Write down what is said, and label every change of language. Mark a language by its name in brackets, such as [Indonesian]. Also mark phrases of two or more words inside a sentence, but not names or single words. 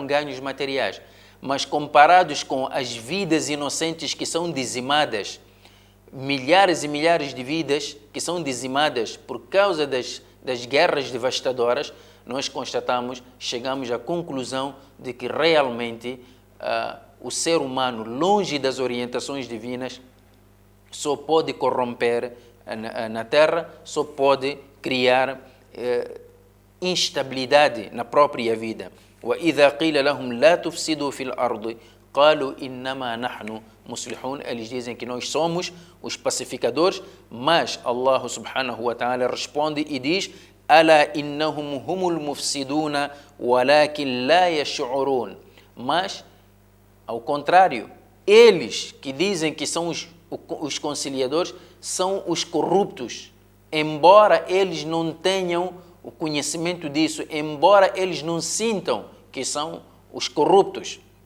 [Portuguese] ganhos materiais, mas comparados com as vidas inocentes que são dizimadas, milhares e milhares de vidas que são dizimadas por causa das guerras devastadoras, nós constatamos, chegamos à conclusão de que realmente o ser humano, longe das orientações divinas, só pode corromper na terra, só pode criar instabilidade na própria vida. [Arabic] وَإِذَا قِيلَ لَهُمْ لَا تُفْسِدُوا فِي الْأَرْضِ قَالُوا إِنَّمَا نَحْنُ مُصْلِحُونَ. [Portuguese] Eles dizem que nós somos os pacificadores, mas [Arabic] الله سبحانه وتعالى [Portuguese] responde e diz: [Arabic] أَلَا إِنَّهُمْ هُمُ الْمُفْسِدُونَ وَلَكِنْ لَا يَشْعُرُونَ. [Portuguese] Mas, ao contrário, eles que dizem que são os conciliadores são os corruptos, embora eles não tenham o conhecimento disso, embora eles não sintam que são os corruptos.